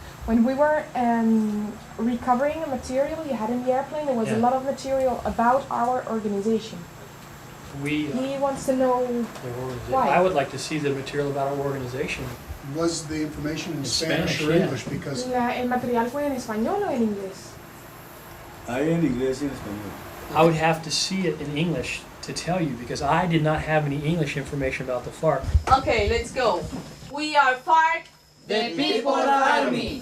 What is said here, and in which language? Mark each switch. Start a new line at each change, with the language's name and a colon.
English: When we were recovering the material you had in the airplane, there was a lot of material about our organization. He wants to know why. I would like to see the material about our organization. Was the information in Spanish or English? Because
Spanish: El material fue en español o en inglés? Hay en inglés y en español.
English: I would have to see it in English to tell you, because I did not have any English information about the FARC. Okay, let's go. We are FARC, the People's Army.